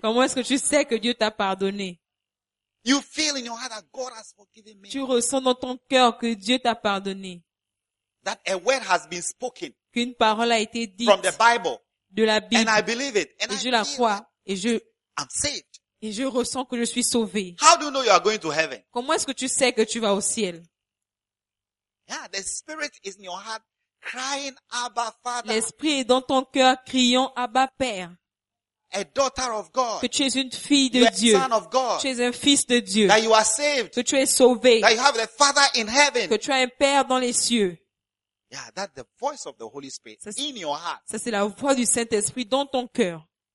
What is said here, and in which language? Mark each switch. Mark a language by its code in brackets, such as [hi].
[fr] Comment est-ce que tu sais que Dieu t'a pardonné? [en] You feel in your heart that God has forgiven me. [fr] Tu ressens dans ton cœur que Dieu t'a pardonné. [en] That a word has been spoken. [fr] Qu'une parole a été dite. [en] From the Bible. [fr] De la Bible. [en] And I believe it. And [fr] je la crois. Et je. [en] I'm saved. [fr] Et je ressens que je suis sauvé. [en] How do you know you are going to heaven? [fr] Comment est-ce que tu sais que tu vas au ciel? [en] Yeah, the Spirit is in your heart crying, Abba Father. [fr] L'Esprit est dans ton cœur criant Abba Père. [en] A daughter of God. [fr] Que tu es une fille de Dieu. [en] Son of God. [fr] Tu es un fils de Dieu. [en] That you are saved. [fr] Que tu es sauvé. [en] That you have a father in heaven. [fr] Que tu as un père dans les cieux. [en] Yeah, that the voice of the Holy Spirit in your heart. [fr] Ça c'est la voix du Saint-Esprit dans ton cœur.